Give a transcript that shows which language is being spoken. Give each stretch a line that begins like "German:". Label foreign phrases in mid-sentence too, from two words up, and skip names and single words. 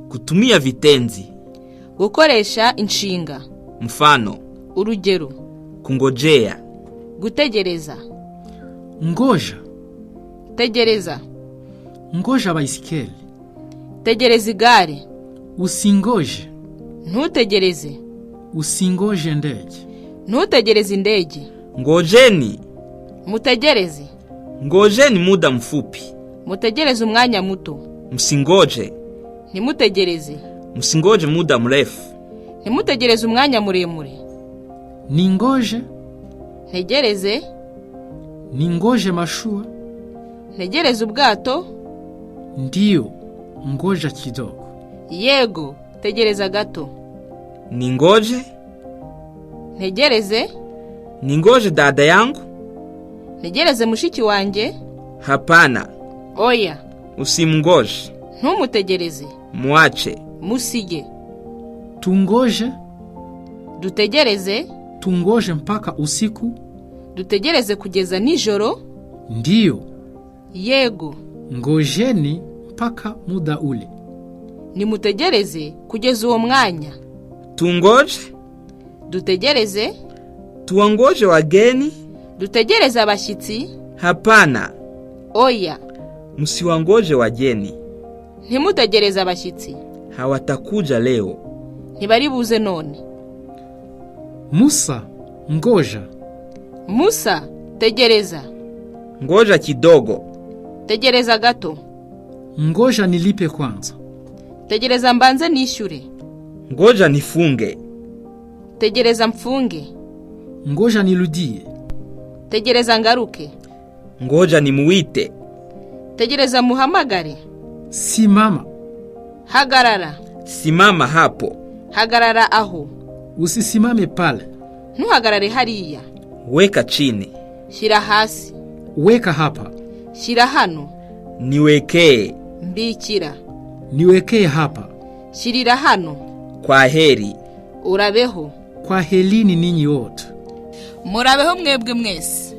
Swahili: Kutumia vitenzi.
Kinyarwanda: Gukoresha inshinga.
Swahili: Mfano.
Kinyarwanda: Urugero.
Swahili: Kungojea.
Kinyarwanda: Gutegereza.
Swahili: Ngoja.
Kinyarwanda: Tegereza.
Swahili: Ngoja baisikeli.
Kinyarwanda: Tegereza igare.
Swahili: Usingoje.
Kinyarwanda: Ntutegereze.
Swahili: Usingoje ndege.
Kinyarwanda: Ntutegereze indege.
Swahili: Ngojeni.
Kinyarwanda: Mutegereze.
Swahili: Ngojeni muda mfupi.
Kinyarwanda: Mutegereze umwanya muto.
Swahili: Msingoje.
Kinyarwanda: Ntimutegereze.
Swahili: Msingoje muda mrefu.
Kinyarwanda: Ntimutegereze umwanya muremure.
Swahili: Ningoje.
Kinyarwanda: Ntegereze.
Swahili: Ningoje mashua.
Kinyarwanda: Ntegereze ubwato.
Swahili: Ndiyo, ngoja kidogo.
Kinyarwanda: Yego, tegereza gato.
Swahili: Ningoje.
Kinyarwanda: Ntegereze.
Swahili: Ningoje dada yangu.
Kinyarwanda: Ntegereze mushiki wanjye.
Swahili: Hapana.
Kinyarwanda: Oya.
Swahili: Usimngoje.
Kinyarwanda: Ntumutegereze.
Swahili: Muache.
Kinyarwanda: Musige.
Swahili: Tungoje.
Kinyarwanda: Dutegereze.
Swahili: Tungoje mpaka usiku.
Kinyarwanda: Dutegereze kugeza nijoro.
Swahili: Ndiyo.
Kinyarwanda: Yego.
Swahili: Ngojeni mpaka muda ule.
Kinyarwanda: Nimutegereze kugeza uwo mwanya.
Swahili: Tungoje.
Kinyarwanda: Dutegereze.
Swahili: Tuwangoje wageni.
Kinyarwanda: Dutegereze abashyitsi.
Swahili: Hapana.
Kinyarwanda: Oya.
Swahili: Musiwangoje wageni.
Kinyarwanda: Ntimutegereze abashyitsi.
Swahili: Hawatakuja leo.
Kinyarwanda: Ntibari buze none.
Swahili: Musa, ngoja.
Kinyarwanda: Musa, tegereza.
Swahili: Ngoja kidogo.
Kinyarwanda: Tegereza gato.
Swahili: Ngoja nilipe kwanza.
Kinyarwanda: Tegereza mbanze nishyure.
Swahili: Ngoja nifunge.
Kinyarwanda: Tegereza mfunge.
Swahili: Ngoja nirudie.
Kinyarwanda: Tegereza ngaruke.
Swahili: Ngoja nimuite.
Kinyarwanda: Tegereza muhamagare.
Swahili: Simama.
Kinyarwanda: Hagarara.
Swahili: Simama hapo.
Kinyarwanda: Hagarara aho.
Swahili: Usisimame pale.
Kinyarwanda: Ntuhagarare hariya.
Swahili: Weka chini.
Kinyarwanda: Shira hasi.
Swahili: Weka hapa.
Kinyarwanda: Shira hano.
Swahili: Niwekee.
Kinyarwanda: Mbikira.
Swahili: Niwekee hapa.
Kinyarwanda: Shirira hano.
Swahili: Kwa heri.
Kinyarwanda: Urabeho.
Swahili: Kwa helini ninyi wote.
Kinyarwanda: Murabeho mwebwe mwese.